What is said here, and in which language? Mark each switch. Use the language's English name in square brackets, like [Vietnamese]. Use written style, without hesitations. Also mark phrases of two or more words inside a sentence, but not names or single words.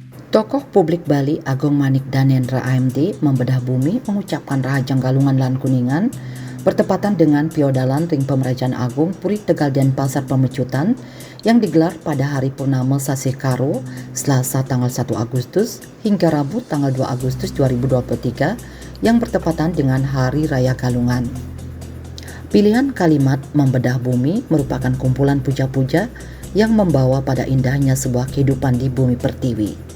[Indonesian] Tokoh publik Bali Agung Manik Danendra AMD membedah bumi mengucapkan [Balinese] Rahajang Galungan Lan Kuningan [Indonesian] bertepatan dengan Piodalan Ring Pemerajaan Agung Puri Tegal Denpasar Pemecutan yang digelar pada hari Purnama Sasih Karo Selasa tanggal 1 Agustus hingga Rabu tanggal 2 Agustus 2023 yang bertepatan dengan Hari Raya Galungan. Pilihan kalimat membedah bumi merupakan kumpulan puja-puja yang membawa pada indahnya sebuah kehidupan di bumi pertiwi.